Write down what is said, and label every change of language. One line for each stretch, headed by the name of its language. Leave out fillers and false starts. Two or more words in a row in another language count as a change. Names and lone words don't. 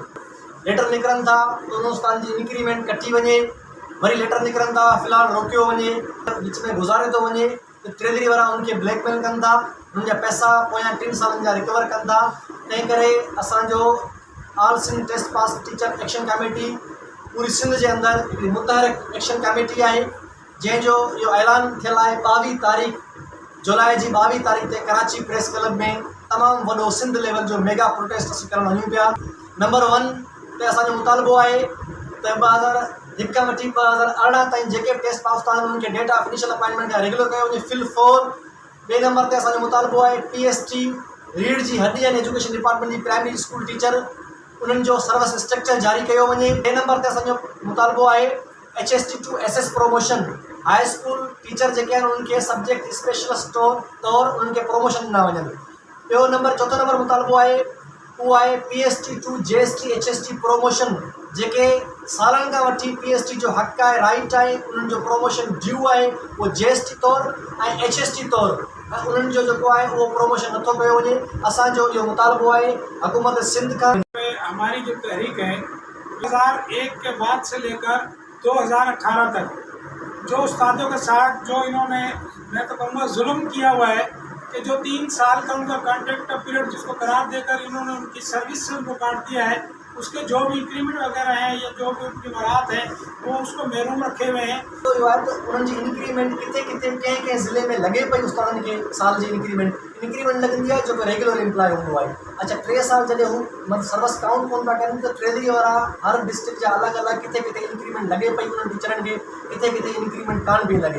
Sindhi: लेटर निकिरनि था त उन उस्ताद जी इंक्रीमेंट कटी वञे, वरी लेटर निकिरनि था फ़िलहालु रोकियो वञे, विच में गुज़ारे थो वञे त ट्रेज़री वारा उनखे ब्लैकमेल कनि था, उन्हनि जा पैसा पोयां 3 सालनि जा रिकवर कनि था। तंहिं करे असांजो ऑल सिंध टेस्ट पास टीचर एक्शन कमेटी पूरी सिंध जे अंदरि हिकिड़ी मुतहरिक एक्शन कमेटी आहे, जंहिंजो इहो ऐलान थियलु आहे 22 तारीख़ जुलाई जी 22 तारीख़ ते कराची प्रेस क्लब में तमामु वॾो सिंध लेवल जो
English: mega protest
Sindhi: असीं करणु वञूं पिया। नंबर 1 ते असांजो मुतालबो आहे त 2001 खां वठी 2018 ताईं जेके बि टेस्ट पास था उन्हनि खे
English: date of initial appointment
Sindhi: खां रेगुलर कयो वञे फिल 4। ॿिए नंबर ते असांजो मुतालबो आहे PST रीढ़ जी हड्डी
English: and education department
Sindhi: जी
English: primary school teacher
Sindhi: उन्हनि जो
English: service structure
Sindhi: जारी कयो वञे। ॿिए नंबर ते असांजो मुतालबो आहे HST टू SS प्रमोशन,
English: high school teacher
Sindhi: जेके आहिनि उन्हनि खे
English: subject specialist
Sindhi: तौरु उन्हनि खे प्रमोशन ॾिना वञनि। चौथो नंबर मुतालबो आहे उहो आहे PST टू JST HST प्रमोशन, जेके सालनि खां वठी PST जो हक़ आहे, राइट आहे, उन्हनि जो
English: promotion due
Sindhi: आहे उहो JST तौरु ऐं HST तौरु, ऐं उन्हनि जो जेको आहे उहो प्रमोशन नथो कयो वञे। असांजो इहो मुतालबो आहे हुकूमत सिंध खां।
Urdu: ہماری جو تحریک ہے 2001 کے بعد سے لے کر 2018 تک جو استادوں کے ساتھ جو انہوں نے، میں تو کہوں گا، ظلم کیا ہوا ہے کہ جو 3 سال کا ان کا
English: contract period
Urdu: جس کو قرار دے کر انہوں نے ان کی سروس سے ان کو کاٹ دیا ہے، اس کے جو بھی انکریمنٹ وغیرہ ہیں یا جو بھی ان کی مراعات ہے وہ اس کو محروم رکھے ہوئے ہیں.
Sindhi: तो उन्हनि जी इंक्रीमेंट किथे किथे कंहिं ज़िले में लॻे पई उस्तादनि खे साल जी इंक्रीमेंट लॻंदी आहे जेको
English: regular employ
Sindhi: हूंदो आहे। अच्छा 3 साल जॾहिं हू मतिलबु
English: service count
Sindhi: कोन था कनि त ट्रेज़री वारा हर डिस्ट्रिक्ट जा अलॻि अलॻि किथे किथे इंक्रीमेंट लॻे पई उन्हनि टीचरनि खे, किथे किथे इंक्रीमेंट कान पई लॻे।